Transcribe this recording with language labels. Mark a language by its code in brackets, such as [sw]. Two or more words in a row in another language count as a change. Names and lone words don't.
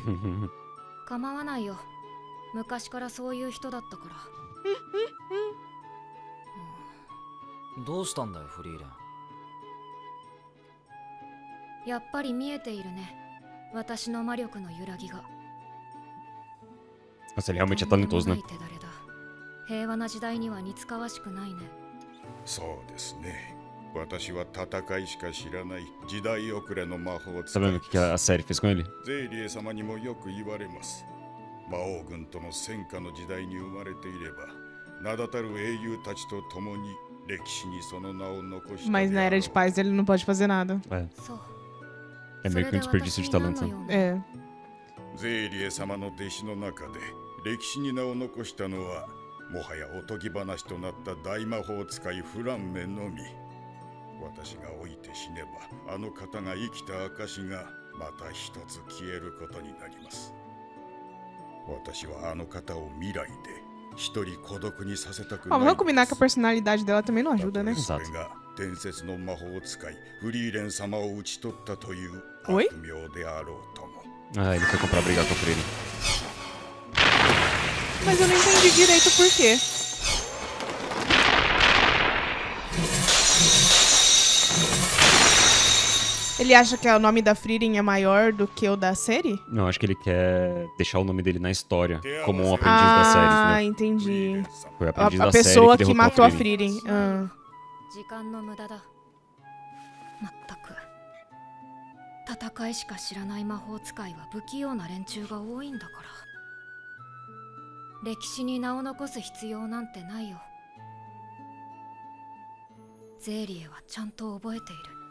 [ja] 構わないよ。昔からそういう人だったから。どうしたんだよフリーレン。やっぱり見えているね。私の魔力の揺らぎが。 [pt] Nossa, ele realmente é [ja] とんでも [pt] talentoso, [ja] な [pt] né? [ja] い手だれだ。平和な時代には似つかわしくないね。そうですね。私は戦いしか知らない時代遅れの魔法 [pt] Tá [ja] 使 [pt] vendo [ja] い [pt] o que a série fez com ele? [ja] ゼイリエ様にもよく言われます。魔王軍との戦火の時代に生まれていれば、名だたる英雄たちと共に歴史にその名を残した [pt] Mas na [ja] であ [pt] Era [ja] ろ [pt] de [ja] う。 [pt] Paz ele não pode fazer nada. [ja] そう [pt] É meio que um desperdício de talento, né? É. [ja] ゼイリエ様の弟子の中で歴史に名を残したのは、もはやおとぎ話となった大魔法使いフランメのみ。私が老いて死ねば、あの方が生きた証がまた一つ消えることになります。私はあの方を未来で一人孤独にさせたくな [pt] Ó, [ja] い [pt] vamos combinar que a personalidade dela também não ajuda, né? [ja] それが伝説の魔法使いフリーレン様を討ち取ったというおい悪名であろうとも。 [pt] Ah, ele foi comprar brigar com o Freire. Mas eu não entendi direito por quê. Ele acha que o nome da Frieren é maior do que o da série? Não, acho que ele quer deixar o nome dele na história, como um aprendiz da série, Ah, entendeu? entendi. Foi o A, aprendiz a da série pessoa que que derrotou matou a a Frieren. Frieren. Ah. [ja] 時間の無駄だ。まったく戦いしか知らない魔法使いは不器用な連中が多いんだから。歴史に名を残す必要なんてないよ。ゼーリエはちゃんと覚えている。